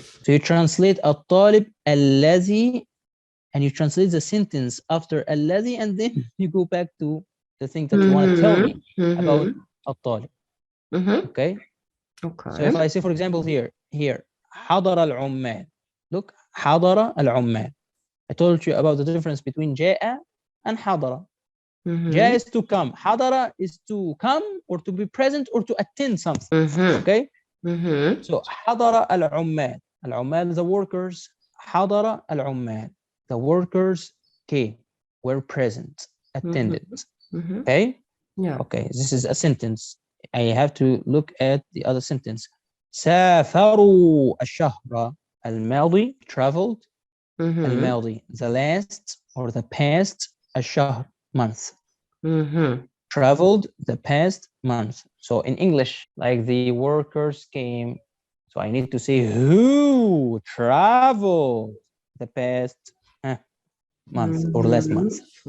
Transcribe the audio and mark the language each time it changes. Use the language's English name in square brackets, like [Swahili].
[English] So you translate الطالب الذي, and you translate the sentence after الذي, and then you go back to the thing that you want to tell me about الطالب. Okay? So if Okay. I say, for example, here [Arabic] حضر العمال. [English] Look, [Arabic] حضر العمال. [English] I told you about the difference between جاء and حضر. جاء is to come. حضر is to come or to be present or to attend something. Okay? [Arabic] So حضر العمال. [English] العمال, the workers. [Arabic] حضر العمال. [English] The workers came, were present, attended. Okay? Yeah. Okay, this is a sentence. I have to look at the other sentence. [Arabic] سافروا الشهر الماضي, [English] traveled. الماضي, the last or the past. الشهر, month. Traveled, the past month. So in English, like the workers came. So I need to say who traveled the past month or last month.